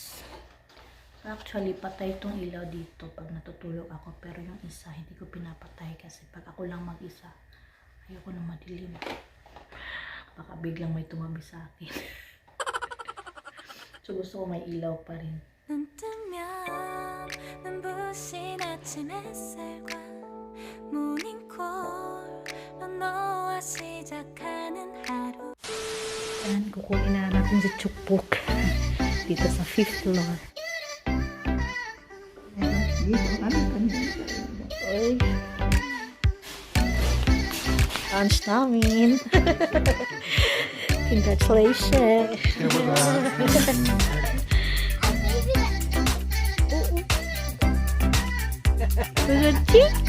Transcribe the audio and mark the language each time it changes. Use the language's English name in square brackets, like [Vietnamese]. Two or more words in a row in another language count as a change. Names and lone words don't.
[Filipino] So, actually, patay itong ilaw dito pag natutulog ako. Pero yung isa, hindi ko pinapatay kasi pag ako lang mag-isa, ayoko na madilim. Baka biglang may tumabi sa akin. So, gusto ko may ilaw pa rin. [Korean] 눈 뜨면 눈부신 아침 햇살과 모닝콜로 너와 시작하는 하루 [Filipino] Ayan, kukunin na natin si Chukpok dito sa 5th floor. Oy. Lunch namin. [English] Congratulations. Good.